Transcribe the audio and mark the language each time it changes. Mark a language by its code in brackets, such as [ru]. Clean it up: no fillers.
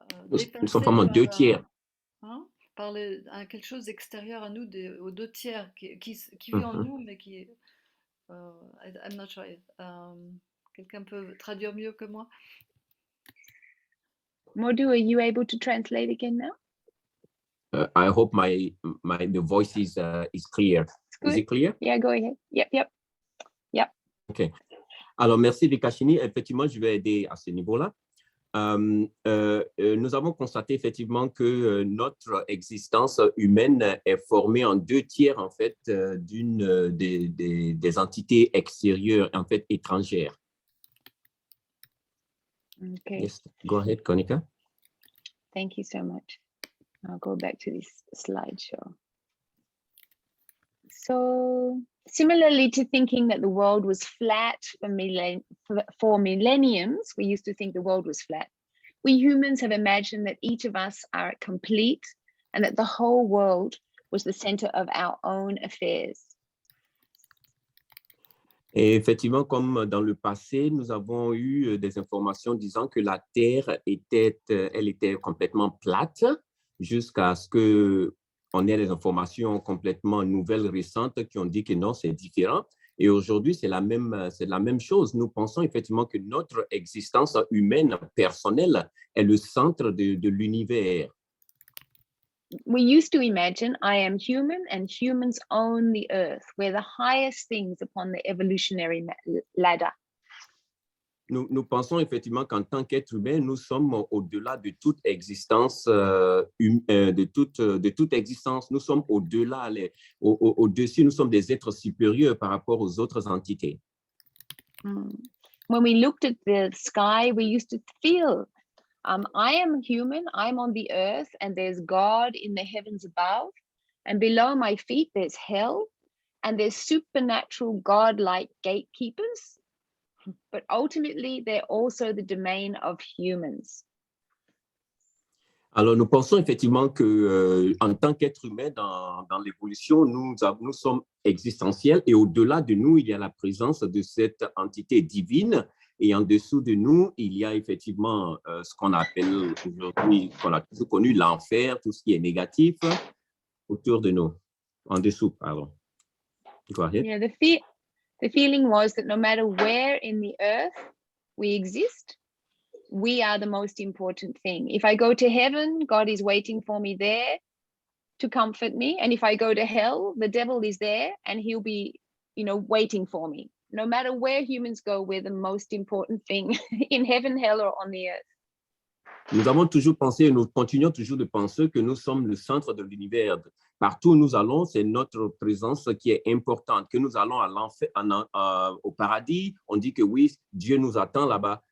[fr] Nous sommes vraiment deux tiers. Par quelque chose d'extérieur à nous, aux 2/3 qui vit en nous, mais qui est... [en] I'm not sure. [fr] Quelqu'un peut traduire mieux que moi? [en] Modu, are you able to translate again now? I hope the voice is clear. Is it clear? Yeah, go ahead. Yep. [fr] OK. Alors, merci Vikashini. Effectivement, je vais aider à ce niveau-là. Nous avons constaté effectivement que notre existence humaine est formée en 2/3 en fait des entités extérieures, en fait étrangères. [en] Okay. Yes, go ahead, Kanika. Thank you so much. I'll go back to this slideshow. So, similarly to thinking that the world was flat for millenniums, we used to think the world was flat. We humans have imagined that each of us are complete and that the whole world was the center of our own affairs. [fr] Et effectivement, comme dans le passé, nous avons eu des informations disant que la Terre était complètement plate jusqu'à ce qu'on ait des informations complètement nouvelles, récentes, qui ont dit que non, c'est différent. Et aujourd'hui, c'est la même chose. Nous pensons effectivement que notre existence humaine personnelle est le centre de l'univers. [en] We used to imagine I am human and humans own the earth. We're the highest things upon the evolutionary ladder. [fr] Nous pensons effectivement qu'en tant qu'être humain, nous sommes au-delà de toute existence, de toute existence. Nous sommes au-delà, au-dessus, nous sommes des êtres supérieurs par rapport aux autres entités. [en] When we looked at the sky, we used to feel, I am human, I'm on the earth, and there's God in the heavens above, and below my feet there's hell, and there's supernatural God-like gatekeepers. But ultimately, they're also the domain of humans. [fr] Alors, nous pensons effectivement que, en tant qu'être humain dans l'évolution, nous sommes existentiels et au-delà de nous, il y a la présence de cette entité divine. Et en dessous de nous, il y a effectivement ce qu'on appelle aujourd'hui, qu'on a toujours connu, l'enfer, tout ce qui est négatif autour de nous. En dessous, pardon. [en] Go ahead. Yeah, the feeling was that no matter where in the earth we exist, we are the most important thing. If I go to heaven, God is waiting for me there to comfort me. And if I go to hell, the devil is there and he'll be, waiting for me. No matter where humans go, we're the most important thing in heaven, hell, or on the earth. [fr] Nous avons toujours pensé et nous continuons toujours de penser que nous sommes le centre de l'univers. Partout où nous allons, c'est notre présence qui est importante. Que nous allons à l'enfer, au paradis, on dit que oui, Dieu nous attend là-bas.